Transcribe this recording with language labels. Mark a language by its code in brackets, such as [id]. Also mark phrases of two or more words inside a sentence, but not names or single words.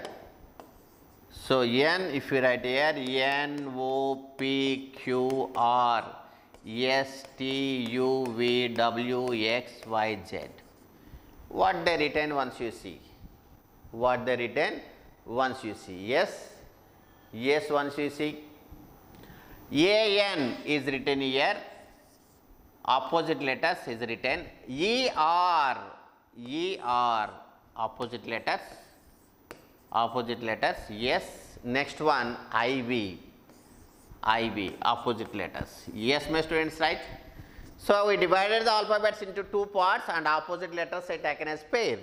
[en] So, N if you write here N, O, P, Q, R, S, T, U, V, W, X, Y, Z. What they written once you see? What they written once you see? Yes, yes, once you see. A-N is written here, opposite letters is written. E-R, E-R, opposite letters, yes. Next one I-V, I-V, opposite letters. Yes, my students, right. So, we divided the alphabets into two parts and opposite letters are taken as pair.